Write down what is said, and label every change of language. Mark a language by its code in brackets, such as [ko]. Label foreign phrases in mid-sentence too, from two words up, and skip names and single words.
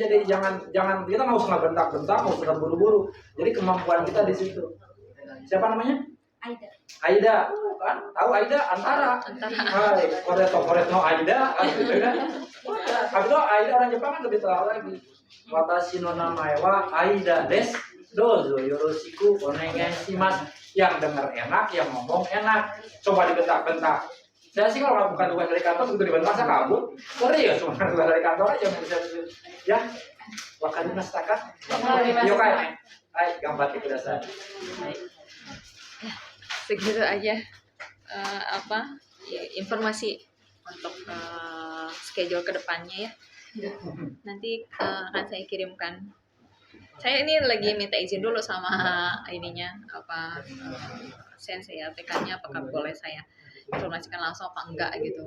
[id] Jadi jangan kita nggak usah bentak-bentak, nggak usah buru-buru. Jadi kemampuan kita di situ. Siapa namanya? Aida. Kan tahu Aida antara. Hai, koreto Aida kan gitu kan. Habis itu Aida orang Jepang kan lebih tahu lagi. [ja] 私の名前はAidaです。どうぞよろしくお願いします. [id] Yang dengar enak, yang ngomong enak. Coba dibentak-bentak. Saya sih kalau bukan tugas dari kantor begitu dibentak saya kabur. Serius, cuma tugas dari kantor aja yang bisa ya. [ja] 分かりますか? Yokai. [id] Hai, gambar kudasai. Segitu aja informasi untuk schedule kedepannya ya. Nanti akan saya kirimkan. Saya ini lagi minta izin dulu sama ininya sensei ya, PK-nya apakah boleh saya informasikan langsung apa enggak gitu.